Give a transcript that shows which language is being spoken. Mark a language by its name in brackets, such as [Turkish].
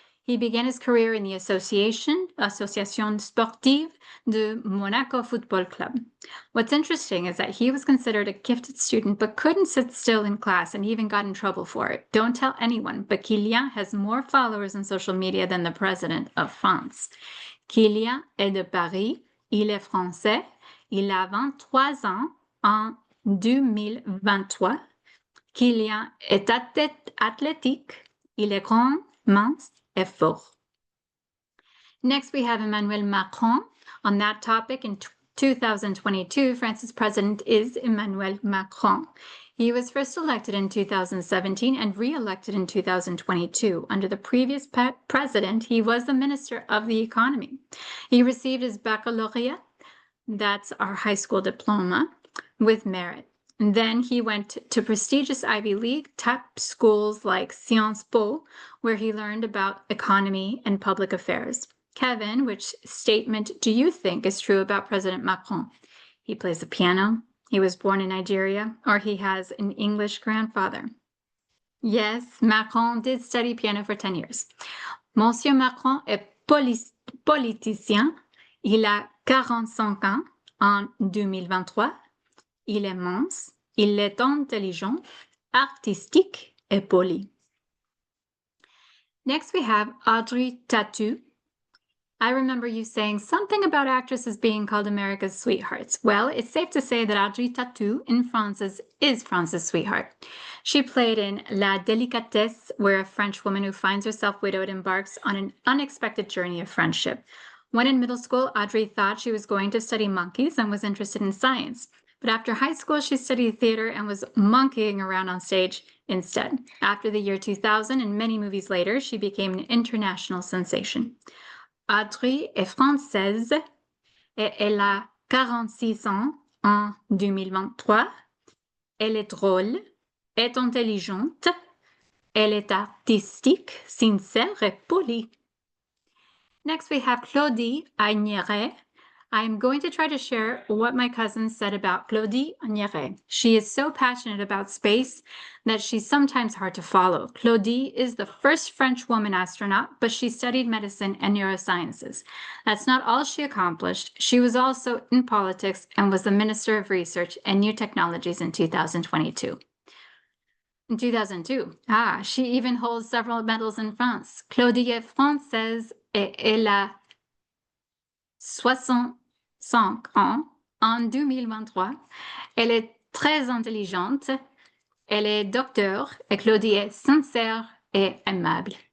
[English] He began his career in the Association Sportive de Monaco Football Club. What's interesting is that he was considered a gifted student but couldn't sit still in class and even got in trouble for it. Don't tell anyone, but Kylian has more followers on social media than the president of France. [French] Kylian est de Paris, il est français, il a 23 ans en 2023. Kylian est athlétique, il est grand, mince, et fort. [English] Next, we have Emmanuel Macron. On that topic, in 2022, France's president is Emmanuel Macron. He was first elected in 2017 and re-elected in 2022. Under the previous president, he was the Minister of the Economy. He received his baccalaureate, that's our high school diploma, with merit. And then he went to prestigious Ivy League top schools like Sciences Po, where he learned about economy and public affairs. Kevin, which statement do you think is true about President Macron? He plays the piano, he was born in Nigeria, or he has an English grandfather? Yes, Macron did study piano for 10 years. [French] Monsieur Macron est politicien. Il a 45 ans en 2023. Il est mince, il est intelligent, artistique et poli. [English] Next, we have Audrey Tautou. I remember you saying something about actresses being called America's sweethearts. Well, it's safe to say that Audrey Tautou in France is France's sweetheart. She played in La Délicatesse, where a French woman who finds herself widowed embarks on an unexpected journey of friendship. When in middle school, Audrey thought she was going to study monkeys and was interested in science. But after high school, she studied theater and was monkeying around on stage instead. After the year 2000 and many movies later, she became an international sensation. [French] Audrey est française et elle a 46 ans en 2023. Elle est drôle, est intelligente, elle est artistique, sincère et polie. [English] Next, we have Claudie Agnéret. I'm going to try to share what my cousin said about Claudie Agnéret. She is so passionate about space that she's sometimes hard to follow. Claudie is the first French woman astronaut, but she studied medicine and neurosciences. That's not all she accomplished. She was also in politics and was the Minister of Research and New Technologies in 2022. In 2002, she even holds several medals in France. [French] Claudie est française et elle a 65 ans en 2023. Elle est très intelligente. Elle est docteur et Claudie est sincère et aimable.